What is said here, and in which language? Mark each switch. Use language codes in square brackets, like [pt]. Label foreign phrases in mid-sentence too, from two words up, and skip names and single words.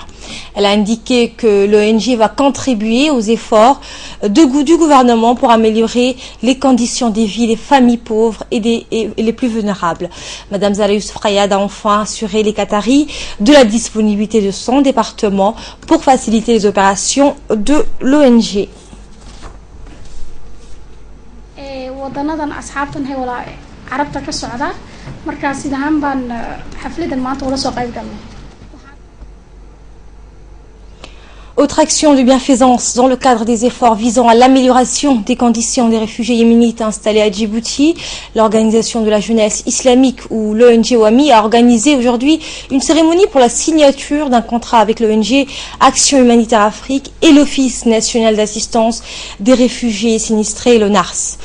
[fr] Elle a indiqué que l'ONG va contribuer aux efforts du gouvernement pour améliorer les conditions de vie des familles pauvres et les plus vulnérables. Madame Zahra Youssouf Rayad a enfin assuré les Qataris de la disponibilité de son département pour faciliter les opérations de l'ONG. [so] wadanadan asxaabtan hay wala carabta ka socda marka sidahan baan xafladan maanta wala soo qayb galnay. [fr] Autre action de bienfaisance dans le cadre des efforts visant à l'amélioration des conditions des réfugiés yéménites installés à Djibouti, l'organisation de la jeunesse islamique ou l'ONG OAMI a organisé aujourd'hui une cérémonie pour la signature d'un contrat avec l'ONG Action Humanitaire Afrique et l'Office national d'assistance des réfugiés sinistrés, l'ONARS.